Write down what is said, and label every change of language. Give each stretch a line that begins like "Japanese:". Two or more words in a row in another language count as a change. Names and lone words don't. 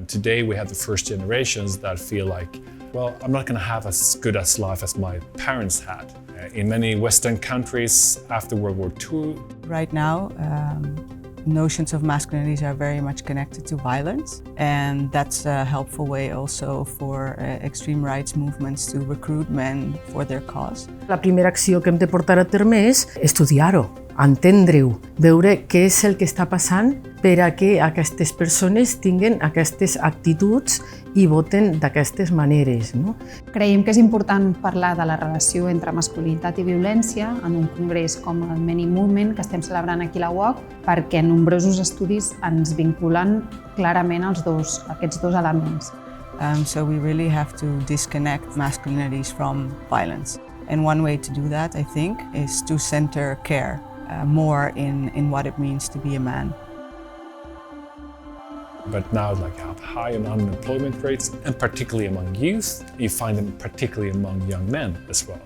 English: today we have the first generations that feel like, well, I'm not going to have as good a life as my parents had. In many Western countries after World War II. Right now, notions of masculinities are very much connected to violence, and that's a helpful way also for extreme rights movements to recruit men for their cause.
Catalan: La primera acció que hem de portar a terme és estudiar-ho, entendre-ho, veure què és el que està passant per a que aquestes persones tinguin aquestes actituds i voten d'aquestes maneres. No? Creiem que és important parlar de la relació entre masculinitat i violència en un congrés com el MenEngage Movement que estem celebrant aquí a la UOC, perquè nombrosos estudis ens vinculen clarament aquests dos elements.
English: So we really have to disconnect masculinities from violence. And one way to do that, I think, is to center care more in what it means to be a man. But now, like, you have high unemployment rates, and particularly among youth, you find them particularly among young men as well.